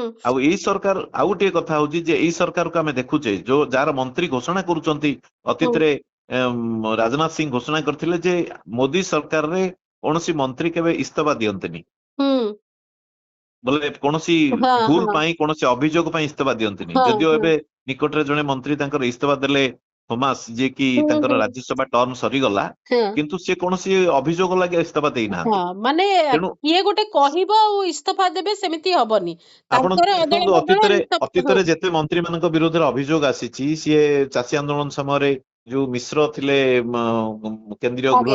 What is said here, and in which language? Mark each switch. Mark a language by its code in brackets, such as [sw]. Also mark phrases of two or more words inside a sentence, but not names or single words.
[or] ଆଉ ଏଇ ସରକାର, ଆଉ ଗୋଟିଏ କଥା ହଉଛି ଯେ ଏଇ ସରକାରକୁ ଆମେ ଦେଖୁଛେ ଯାହାର ମନ୍ତ୍ରୀ ଘୋଷଣା କରୁଛନ୍ତି। ହୁଁ ଅତୀତରେ ରାଜନାଥ ସିଂ ଘୋଷଣା କରିଥିଲେ ଯେ ମୋଦି ସରକାରରେ କୌଣସି ମନ୍ତ୍ରୀ କେବେ ଇସ୍ତଫା ଦିଅନ୍ତିନି। ହୁଁ ବୋଲେ କୌଣସି ହଁ ଭୁଲ ହଁ ପାଇଁ, କୌଣସି ଅଭିଯୋଗ ପାଇଁ ଇସ୍ତଫା ଦିଅନ୍ତିନି। ହଁ ଯଦିଓ ହଁ ଏବେ ନିକଟରେ ଜଣେ ମନ୍ତ୍ରୀ ତାଙ୍କର ଇସ୍ତଫା ଦେଲେ, ଥମାସ ଯେ କି ହୁଁ ତାଙ୍କର ହୁଁ ରାଜ୍ୟସଭା ଟର୍ମ ସରିଗଲା ହଁ କିନ୍ତୁ ସେ କୌଣସି ଅଭିଯୋଗ ଲାଗି ଇସ୍ତଫା ଦେଇନାହାନ୍ତି। ହଁ ମାନେ ତେଣୁ କିଏ ଗୋଟେ କହିବ ଆଉ ଇସ୍ତଫା ଦେବେ ସେମିତି ହବନି। ଆପଣ ତାଙ୍କର ଅଦଳ ଦେଖନ୍ତୁ ବଦଳ ଇସ୍ତଫା ହଁ ଅତୀତରେ ଯେତେ ମନ୍ତ୍ରୀ ମାନଙ୍କ ବିରୋଧରେ ଅଭିଯୋଗ ଆସିଛି ସିଏ ଚାଷୀ ଆନ୍ଦୋଳନ ସମୟରେ ଯୋଉ ମିଶ୍ର ଥିଲେ କେନ୍ଦ୍ରୀୟ ଗୃହ